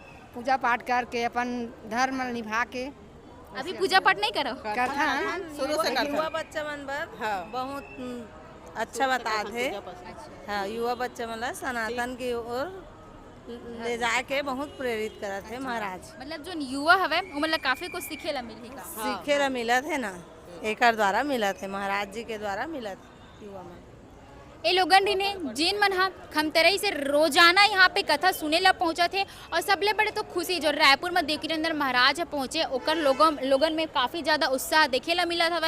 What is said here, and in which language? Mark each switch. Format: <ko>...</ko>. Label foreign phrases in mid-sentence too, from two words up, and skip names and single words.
<hne>पूजा पाठ करके अपन धर्म निभा के। अभी पूजा पाठ नहीं करो? कथा शुरू से युवा बच्चा मन बर बहुत अच्छा बता थे। हाँ, युवा बच्चा मतलब सनातन की ओर ले जाके बहुत प्रेरित करा थे महाराज। मतलब जो युवा हवे वो मतलब काफी कुछ सीखे ला मिली का? सीखे ला मिला थे ना, एकर द्वारा मिला थे, महाराज जी के द्वारा मिला थे युवा में। ए लोगन ने जिन मन हा खमतरई से रोजाना यहाँ पे कथा सुने ला पहुंचा थे, और सबले बड़े तो खुशी जो रायपुर में देवकीनंदन महाराज पहुंचे ओकर लोगन में काफ़ी ज़्यादा उत्साह देखे ला मिला था।</hne>